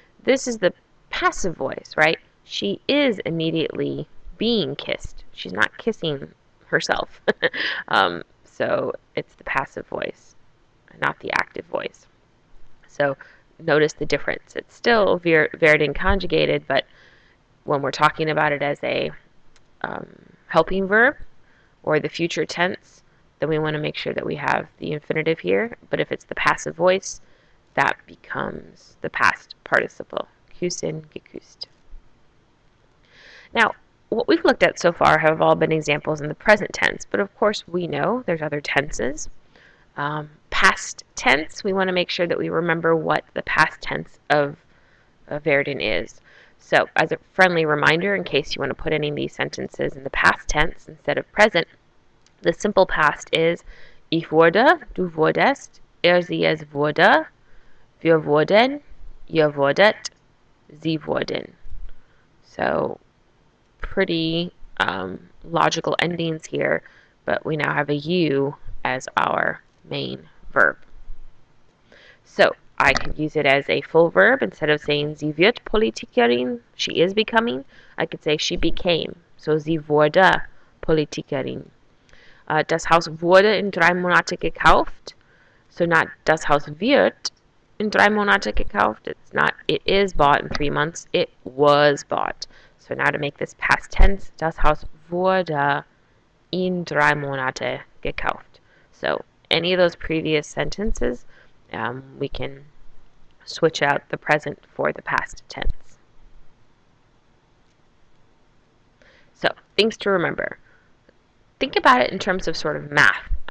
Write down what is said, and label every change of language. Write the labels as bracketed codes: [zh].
[en] This is the passive voice, right? She is immediately being kissed. She's not kissing herself. So it's the passive voice, not the active voice. So notice the difference. It's still Werden conjugated, but when we're talking about it as a helping verb or the future tense, then we want to make sure that we have the infinitive here. But if it's the passive voice, that becomes the past participle. Küssen, geküsst. Now, what we've looked at so far have all been examples in the present tense, but of course we know there's other tenses. Past tense, we want to make sure that we remember what the past tense of Werden is. So, as a friendly reminder, in case you want to put any of these sentences in the past tense instead of present, the simple past is [de] Ich wurde, du wurdest, sie es wurde, wir wurden, ihr wurdet, sie wurden. [en] So pretty logical endings here, but we now have a you as our main verb. So I could use it as a full verb. Instead of saying [de] sie wird Politikerin, [en] she is becoming, I could say she became. [de] So sie wurde Politikerin. Das Haus wurde in 3 Monate gekauft. So not das Haus wird in 3 Monate gekauft. [en] It's not it is bought in 3 months. It was bought. So now to make this past tense, [de] das Haus wurde in 3 Monate gekauft. [en] So any of those previous sentences, we can switch out the present for the past tense. So things to remember. Think about it in terms of sort of math.